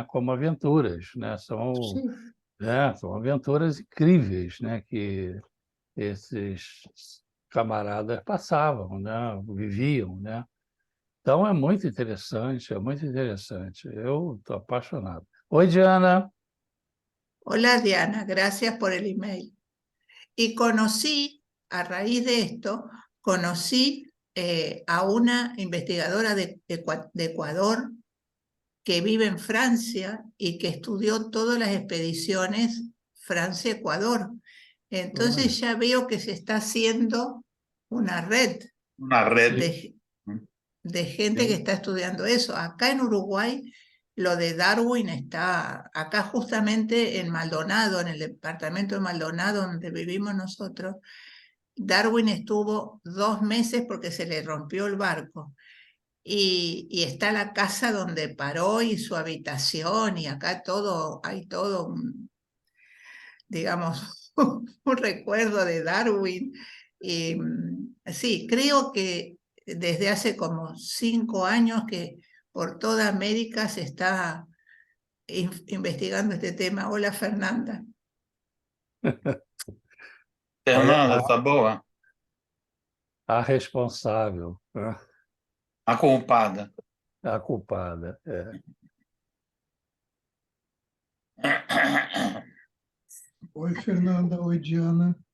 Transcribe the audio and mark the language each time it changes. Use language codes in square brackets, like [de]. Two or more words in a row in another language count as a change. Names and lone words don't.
[pt] Como aventuras, né? [es] Sí. [pt] São aventuras incríveis, né? Que esses camaradas passavam, né? Viviam, né? Então é muito interessante, é muito interessante. Eu estou apaixonado. Oi, Diana. [es] Hola Diana, gracias por el email. Y conocí, a raíz de esto, conocí a una investigadora de Ecuador que vive en Francia y que estudió todas las expediciones Francia-Ecuador. Entonces ya veo que se está haciendo una red [pt] Na rede. [es] de gente que está estudiando eso. Acá en Uruguay lo de Darwin está acá justamente en Maldonado, en el departamento de Maldonado donde vivimos nosotros. Darwin estuvo 2 meses porque se le rompió el barco. Y está la casa donde paró y su habitación, y acá todo, hay todo, digamos, un recuerdo de Darwin. Y sí, creo que desde hace como 5 años que por toda América se está investigando este tema. Hola, Fernanda. [pt] Fernanda, tá boa? A responsável, né? A culpada. A culpada. Oi, Fernanda. Oi, Diana.